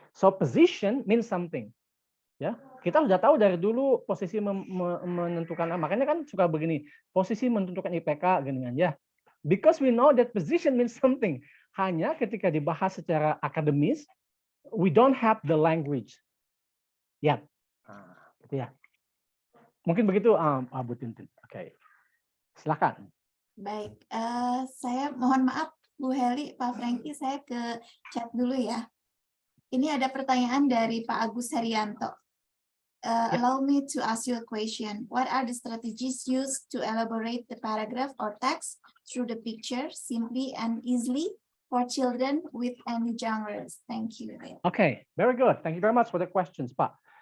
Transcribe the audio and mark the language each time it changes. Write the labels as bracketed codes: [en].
[en] So position means something. [id] Ya, kita sudah tahu dari dulu posisi menentukan, makanya kan suka begini, posisi menentukan IPK gini kan ya. [en] Because we know that position means something. [id] Hanya ketika dibahas secara akademis, [en] we don't have the language. [id] Ya, gitu ya. Mungkin begitu, Bu Tintin. Oke, silakan. Baik, saya mohon maaf Bu Heli, Pak Franky, saya ke chat dulu ya. Ini ada pertanyaan dari Pak Agus Herianto. [en] Allow me to ask you a question. What are the strategies used to elaborate the paragraph or text through the picture simply and easily for children with any genres? Thank you. Okay, very good. Thank you very much for the questions, Pak.